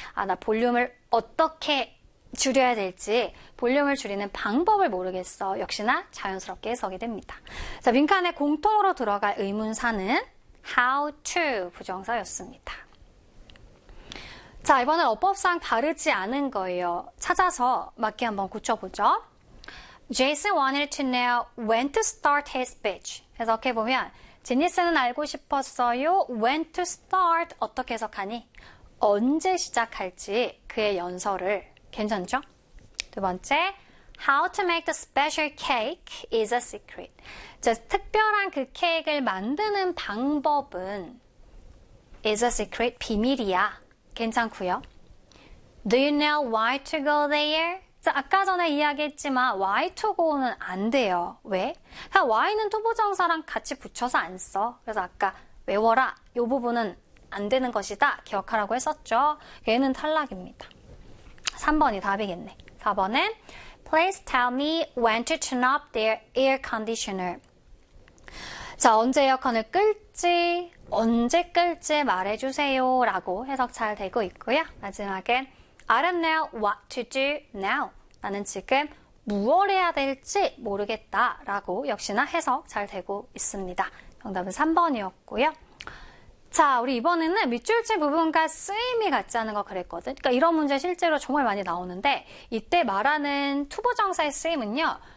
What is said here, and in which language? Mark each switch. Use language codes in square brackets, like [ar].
[ko] 아, 나 볼륨을 어떻게 줄여야 될지 볼륨을 줄이는 방법을 모르겠어. 역시나 자연스럽게 해석이 됩니다. 자, 빈칸에 공통으로 들어갈 의문사는 how to 부정사였습니다. 자, 이번엔 어법상 바르지 않은 거예요. 찾아서 맞게 한번 고쳐보죠. [en] Jason wanted to know when to start his speech. [ko] 해석해보면, 제니스는 알고 싶었어요. [en] When to start. [ko] 어떻게 해석하니? 언제 시작할지 그의 연설을. 괜찮죠? 두 번째, [en] How to make the special cake is a secret. [ko] 자, 특별한 그 케이크를 만드는 방법은 [en] is a secret, [ko] 비밀이야. 괜찮고요. [en] Do you know why to go there? [ko] 자, 아까 전에 이야기했지만 why to go는 안 돼요. 왜? 그냥 why는 투부 정사랑 같이 붙여서 안 써. 그래서 아까 외워라. 요 부분은 안 되는 것이다. 기억하라고 했었죠. 얘는 탈락입니다. 3번이 답이겠네. 4번은 [en] Please tell me when to turn off their air conditioner. [ko] 자, 언제 에어컨을 끌지, 언제 끌지 말해주세요. 라고 해석 잘 되고 있고요. 마지막에 [en] I don't know what to do now. [ko] 나는 지금 무엇을 해야 될지 모르겠다. 라고 역시나 해석 잘 되고 있습니다. 정답은 3번이었고요. 자, 우리 이번에는 밑줄지 부분과 쓰임이 같지 않은 거 그랬거든. 그러니까 이런 문제 실제로 정말 많이 나오는데 이때 말하는 투부 정사의 쓰임은요.